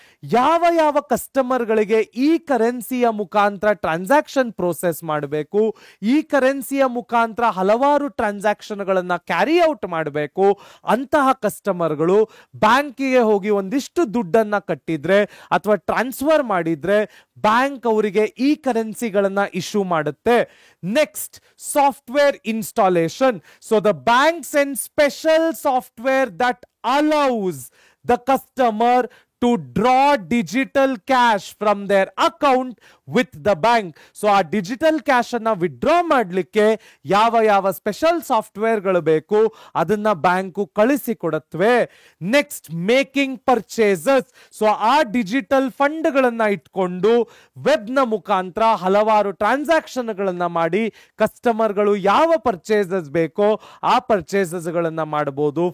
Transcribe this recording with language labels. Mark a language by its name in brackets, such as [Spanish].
[Kannada] ಯಾವ ಯಾವ ಕಸ್ಟಮರ್ಗಳಿಗೆ ಈ ಕರೆನ್ಸಿಯ ಮುಖಾಂತರ ಟ್ರಾನ್ಸಾಕ್ಷನ್ ಪ್ರೋಸೆಸ್ ಮಾಡಬೇಕು, ಈ ಕರೆನ್ಸಿಯ ಮುಖಾಂತರ ಹಲವಾರು ಟ್ರಾನ್ಸಾಕ್ಷನ್ಗಳನ್ನ ಕ್ಯಾರಿ ಔಟ್ ಮಾಡಬೇಕು, ಅಂತಹ ಕಸ್ಟಮರ್ಗಳು ಬ್ಯಾಂಕಿಗೆ ಹೋಗಿ ಒಂದಿಷ್ಟು ದುಡ್ಡನ್ನ ಕಟ್ಟಿದ್ರೆ ಅಥವಾ ಟ್ರಾನ್ಸ್ಫರ್ ಮಾಡಿದ್ರೆ ಬ್ಯಾಂಕ್ ಅವರಿಗೆ ಈ ಕರೆನ್ಸಿಗಳನ್ನ ಇಶ್ಯೂ ಮಾಡುತ್ತೆ. [English] Next, software installation. So the bank send special software that allows the customer to draw digital cash from their account with the bank. [Kannada] So ಆ ಡಿಜಿಟಲ್ ಕ್ಯಾಶ್ ಅನ್ನ ವಿಡ್ರಾ ಮಾಡಲಿಕ್ಕೆ ಯಾವ ಯಾವ ಸ್ಪೆಷಲ್ ಸಾಫ್ಟ್ವೇರ್ ಗಳು ಬೇಕು ಅದನ್ನ ಬ್ಯಾಂಕು ಕಳಿಸಿ ಕೊಡುತ್ತವೆ. [English] Next, making purchases. [Kannada] ಸೊ ಆ ಡಿಜಿಟಲ್ ಫಂಡ್ ಗಳನ್ನ ಇಟ್ಕೊಂಡು ವೆಬ್ ನ ಮುಖಾಂತರ ಹಲವಾರು ಟ್ರಾನ್ಸಾಕ್ಷನ್ ಗಳನ್ನ ಮಾಡಿ ಕಸ್ಟಮರ್ಗಳು ಯಾವ ಪರ್ಚೇಸಸ್ ಬೇಕೋ ಆ ಪರ್ಚೇಸಸ್ ಗಳನ್ನ ಮಾಡಬಹುದು.